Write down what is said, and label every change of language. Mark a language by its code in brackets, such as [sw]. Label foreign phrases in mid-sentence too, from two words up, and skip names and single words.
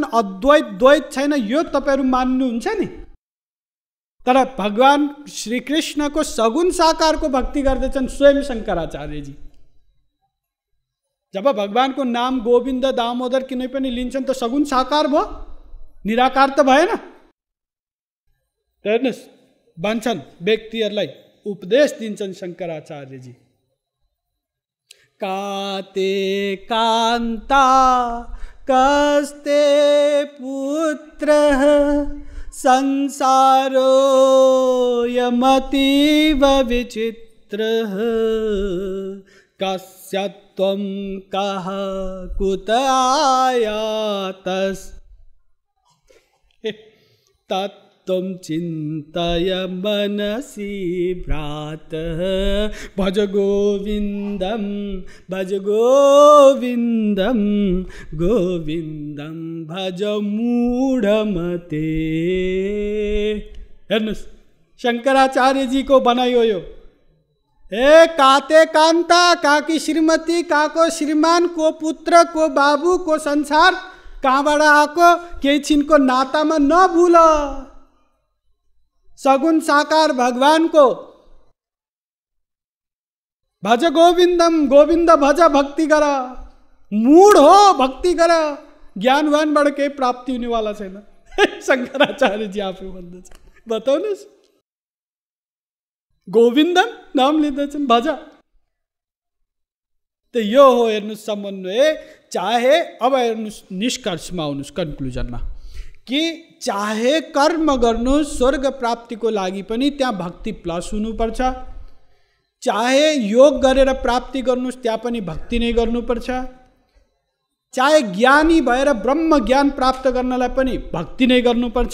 [ne] अद्वैत द्वैत छैन, यो तपाईँहरू मान्नुहुन्छ नि। तर भगवान श्रीकृष्णको सगुण साकारको भक्ति गर्दैछन् स्वयं शङ्कराचार्यजी। जब भगवानको नाम गोविन्द दामोदर किनै पनि लिन्छन् त सगुण साकार भयो, निराकार त भएन। हेर्नुहोस्, भन्छन् व्यक्तिहरूलाई उपदेश दिन्छन् शङ्कराचार्यजी। [sa] काते कान्ता कस्ते पुत्रः संसारो यमतीव विचित्रः कस्य त्वं कः कुत आयातस् तत्त्वं चिन्तय मनसि भ्रातः भज गोविन्दं भज गोविन्दं गोविन्दं भज मूढमते। [ne] हेर्नुहोस्, शङ्कराचार्यजीको भनाइ हो यो। ए [sa] काते कान्ता, [ne] काकी श्रीमती, काको श्रीमान, को पुत्र, को बाबु, को संसार, कहाँबाट आएको केही छिनको नातामा नभुल। सगुण साकार भगवानको [sa] भज गोविन्दम, [ne] गोविन्द भज, भक्ति गर। मूढ हो, भक्ति गर, ज्ञानवानबाट केही प्राप्ति हुनेवाला छैन। शङ्कराचार्यजी आफै भन्दछ। बताउनुहोस्, गोविन्दम नाम लिँदैछन्, भज। त यो हो हेर्नुहोस् समन्वय। चाहे अब हेर्नुहोस् निष्कर्षमा आउनुहोस्, कन्क्लुजनमा, कि चाहे कर्म गर्नु स्वर्ग प्राप्तिको लागि पनि त्यहाँ भक्ति प्लस हुनुपर्छ, चाहे योग गरेर प्राप्ति गर्नुहोस् त्यहाँ पनि भक्ति नै गर्नुपर्छ, चाहे ज्ञानी भएर ब्रह्म ज्ञान प्राप्त गर्नलाई पनि भक्ति नै गर्नुपर्छ।